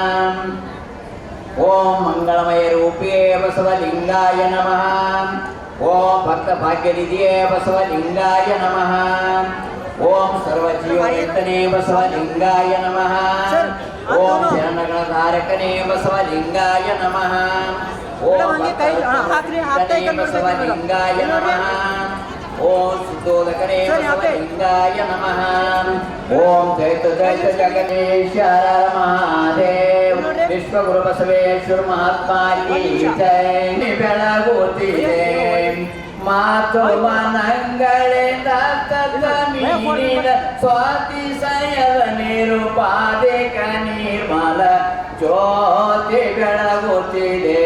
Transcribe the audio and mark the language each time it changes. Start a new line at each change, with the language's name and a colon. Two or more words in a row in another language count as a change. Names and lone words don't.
Kannada: ಓಂ ಮಂಗಳಮಯ ರೂಪಿಯೇ ಬಸವಲಿಂಗಾಯ ನಮಃ. ಓಂ ಭಕ್ತ ಭಾಗ್ಯನಿಧಿಯೇ ಬಸವಲಿಂಗಾಯ ನಮಃ. ಓಂ ಸರ್ವಜೀವನೇತನೇ ಬಸವಲಿಂಗಾಯ ನಮಃ. ಓಂ ಶರಣಗಣಧಾರಕನೇ ಬಸವಲಿಂಗಾಯ ನಮಃ. ಓಂ ಬಸವಲಿಂಗಾಯ ನಮಃ. ಓಂ ಸಿದ್ಧೋದಕನೇ ಬಸವಲಿಂಗಾಯ ನಮಃ।
Sanskrit: ओम जयतु जयतु जगदीश्वर नमः।
Kannada: ವಿಶ್ವಗುರು ಬಸವೇಶ್ವರ ಮಹಾತ್ಮ ಕಿ ಜೈ. ಬೆಳಗುತ್ತಿದೆ ಮಾತು ಮನಗಳಿಂದ ಮೀನಿದ ಸ್ವಾತಿಶಯದ ನಿರುಪಾದಿಕ ನಿರ್ಮಲ ಜ್ಯೋತಿ ಬೆಳಗುತ್ತಿದೆ.